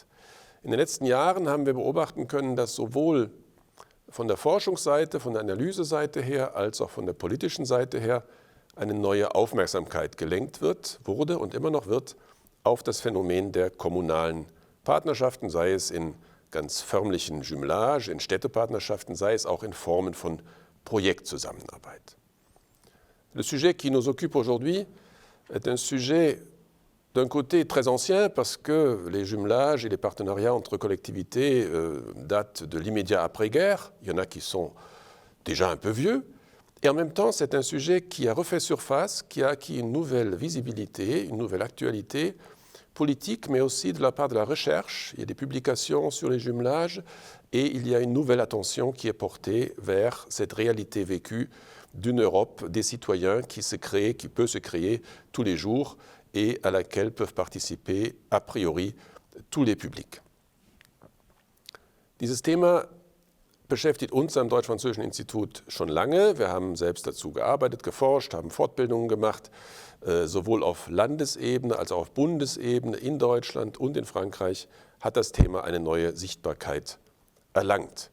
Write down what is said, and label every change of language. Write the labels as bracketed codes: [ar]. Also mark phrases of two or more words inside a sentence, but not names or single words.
[de] In den letzten Jahren haben wir beobachten können, dass sowohl von der Forschungsseite, von der Analyseseite her, als auch von der politischen Seite her eine neue Aufmerksamkeit gelenkt wurde und immer noch wird auf das Phänomen der kommunalen Partnerschaften, sei es in ganz förmlichen Jumelage, in Städtepartnerschaften, sei es auch in Formen von Projektzusammenarbeit. [fr] Le sujet qui nous occupe aujourd'hui est un sujet d'un côté très ancien parce que les jumelages et les partenariats entre collectivités datent de l'immédiat après-guerre. Il y en a qui sont déjà un peu vieux. Et en même temps, c'est un sujet qui a refait surface, qui a acquis une nouvelle visibilité, une nouvelle actualité politique, mais aussi de la part de la recherche. Il y a des publications sur les jumelages et il y a une nouvelle attention qui est portée vers cette réalité vécue d'une Europe des citoyens qui peut se créer tous les jours et à laquelle peuvent participer a priori tous les publics. [de] Dieses Thema beschäftigt uns am Deutsch-Französischen Institut schon lange. Wir haben selbst dazu gearbeitet, geforscht, haben Fortbildungen gemacht, sowohl auf Landesebene als auch auf Bundesebene in Deutschland und in Frankreich hat das Thema eine neue Sichtbarkeit erlangt.